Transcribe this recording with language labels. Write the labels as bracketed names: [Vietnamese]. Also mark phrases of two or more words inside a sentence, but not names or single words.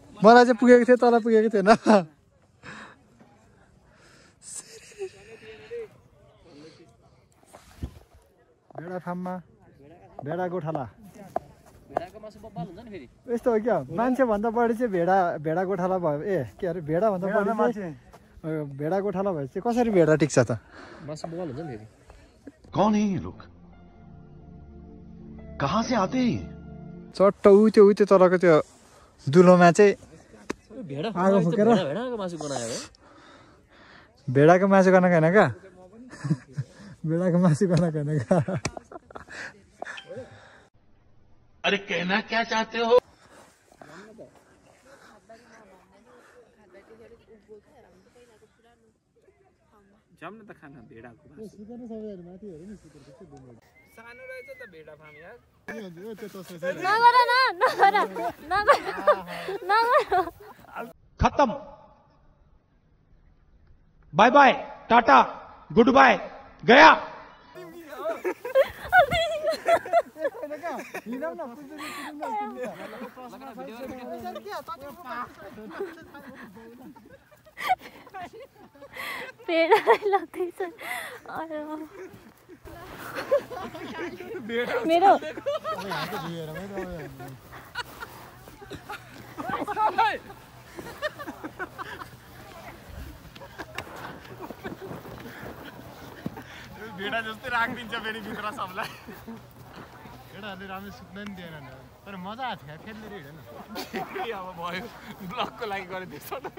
[Nepali] मलाई चाहिँ पुगेको थियो तल पुगेको थिएन भेडा फार्ममा भेडा गोठाला यस्तो हो क्या मान्छे भन्दा बढी चाहिँ भेडा गोठाला भयो ए के अरे भेडा भन्दा बढी भेडा गोठाला भए चाहिँ कसरी भेडा टिक्छ त [Hindi] कौन है ये लोग कहाँ से आते हैं [Nepali] चट्ट उ त्यो तलको त्यो दुलोमा चाहिँ आगो फुकेर भेडाको मासु गर्न होइन क्या भेडाको मासु गर्न होइन क्या [Hindi] अरे कहना क्या चाहते हो [Nepali] जाऊँ न त खाना भेडाको सानो रहेछ त भेडा फार्म यार [Hindi] खत्म [English] bye bye tata good bye [Hindi] गया [Nepali] पेड़ा लाग्दैछ मेरो भेडा जस्तै राखिदिन्छ फेरि भित्र सबलाई भेडाहरूले राम्रो सुत्न नि दिएन तर मजा आएको थियो खेल्दै हिँडेन अब भयो ब्लकको लागि गरेँ त्यसो